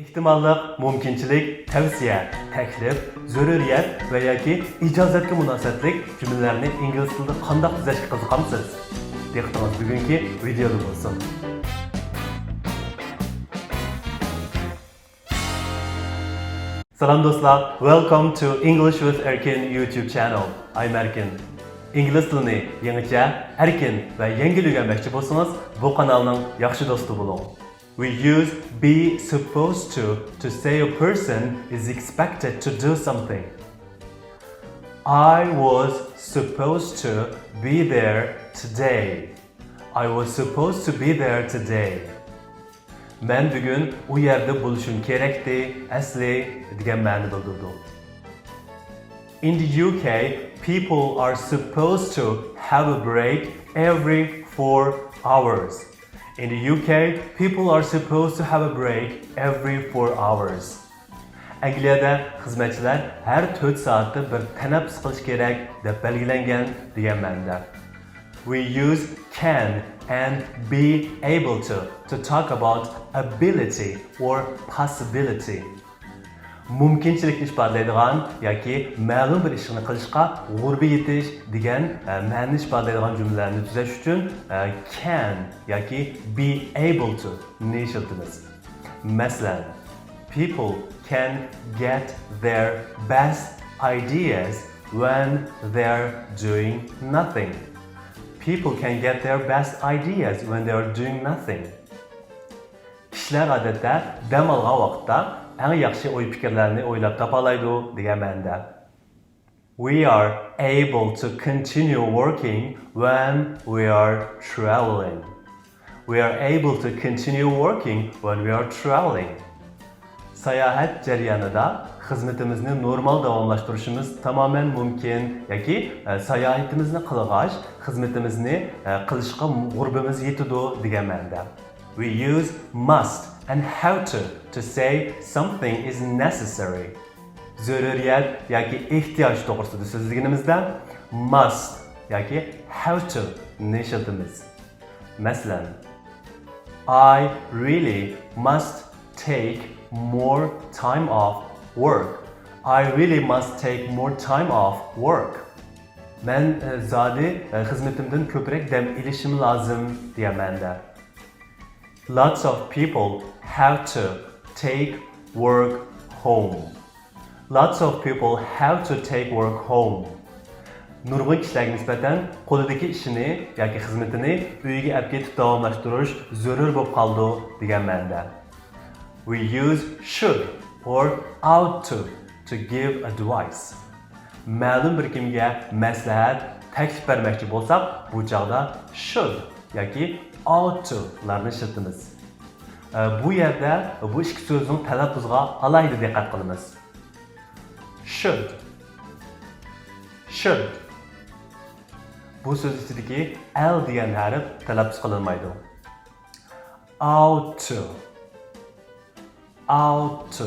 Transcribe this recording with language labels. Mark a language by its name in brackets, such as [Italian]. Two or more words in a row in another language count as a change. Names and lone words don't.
[Uzbek] ehtimolliq, mumkinchilik, tavsiya, taklif, zaruriyat va yoki ijozatga munosabatlik jumlalarni ingliz tilida qanday tuzashga qiziqamsiz? Diqqatingiz bugungi videoda bo'lsin. Salam do'stlar, [English] welcome to English with Erkin YouTube channel. I'm Erkin. [Uzbek] İngliz tilini yangicha, erkin va yengil o'rganmoqchi bo'lsangiz, bu kanalning yaxshi do'sti bo'ling. [English] We use be supposed to say a person is expected to do something. I was supposed to be there today. I was supposed to be there today. [Uzbek] Men bugun u yerda bo'lishim kerakdi, asli degan ma'ni bildirdi. [English] In the UK, people are supposed to have a break every 4 hours. In the UK, people are supposed to have a break every 4 hours. [Uzbek] Angliyada xizmatchilar har 4 soatda bir tanaffus qilish kerak deb belgilangan degan ma'noda. [English] We use can and be able to talk about ability or possibility. [Uzbek] Mumkinchilikni ifodalaydigan yoki ma'lum bir ishni qilishga g'urbi yetish degan ma'noni ifodalaydigan jumlalarni tuzash uchun can yoki [English] be able to [Uzbek] ni ishlatamiz. Masalan, [English] people can get their best ideas when they're doing nothing. People can get their best ideas when they're doing nothing. [Uzbek] Kishilar odatda dam olgan vaqtda eng yaxshi o'y-fikrlarni o'ylab topalaydi degan ma'noda. [English] We are able to continue working when we are traveling. We are able to continue working when we are traveling. [Uzbek] Sayohat jarayonida xizmatimizni normal davomlashtirishimiz tamoman mumkin yoki sayohatimizni qilg'ach xizmatimizni qilishga g'urbimiz yetadi degan ma'noda. [English] We use must and have to say something is necessary. [Uzbek] Zaruriyat yoki ehtiyoj to'g'risida so'zlaganimizda must yoki [English] have to [Uzbek] ni ishlatamiz. Masalan, [English] I really must take more time off work. I really must take more time off work. [Uzbek] Men zodi xizmatimdan ko'proq dam olishim lozim degan ma'noda. [English] Lots of people have to take work home. Lots of people have to take work home. [Uzbek] Nurg'un kishilarga nisbatan qo'lidagi ishini yoki xizmatini uyiga olib ketib davomlashtirish zarur bo'lib qoldi degan ma'noda. [English] We use should or ought to give advice. [Uzbek] Ma'lum bir kimga maslahat, taklif bermoqchi bo'lsak, bu chog'da should yoki [English] ought to [Uzbek] larni ishlatamiz. Bu yerda bu ikki so'zning talaffuziga alohida diqqat qilamiz. [English] Should. Should. [Uzbek] Bu so'z ichidagi l degan harf talaffuz qilinmaydi. [English] Ought to. Ought to.